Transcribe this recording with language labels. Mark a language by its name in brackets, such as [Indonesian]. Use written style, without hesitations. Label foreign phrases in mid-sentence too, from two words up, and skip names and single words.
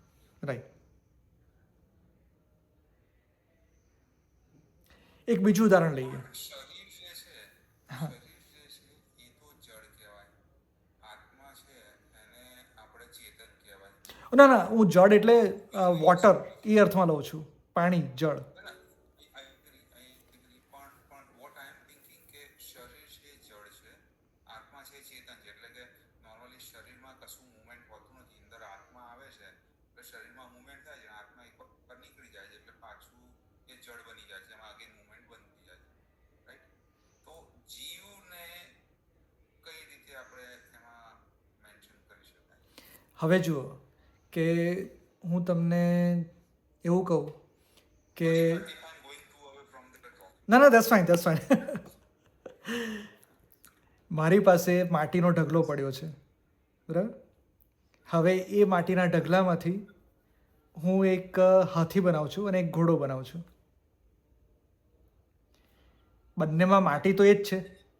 [Gujarati] રાઈટ. એક બીજું ઉદાહરણ લઈએ. શરીર જે છે, હા. શરીર જે છે એ તો જળ કહેવાય. આત્મા છે એને આપણે ચેતન કહેવાય. ના ના, હું જળ એટલે વોટર એ અર્થમાં લઉં છું. પાણી, જળ. ના, [English] I agree. [Gujarati] પણ [English] what I am thinking [Gujarati] કે શરીર છે જળ છે, આત્મા છે ચેતન છે. એટલે કે નોર્મલી શરીરમાં કશું મૂવમેન્ટ હોતું નથી. અંદર આત્મા આવે છે એટલે શરીરમાં મૂવમેન્ટ થાય છે, આત્મા એક પર નીકળી જાય છે એટલે પાછું એ જળ બની જાય છે, એમાં અગેન મૂવમેન્ટ બનતી જાય છે. રાઈટ? તો જીવને કઈ રીતે આપણે એમાં મેન્શન કરી શકાય? હવે જુઓ કે હું તમને એવું કહું કે [English] If I'm going too away from the topic. [Gujarati] ના, [English] that's fine. [Gujarati] મારી પાસે માટીનો ઢગલો પડ્યો છે, બરાબર? હવે એ માટીના ઢગલામાંથી હું એક હાથી બનાવું છું અને એક ઘોડો બનાવું છું. બંનેમાં માટી તો એ જ છે.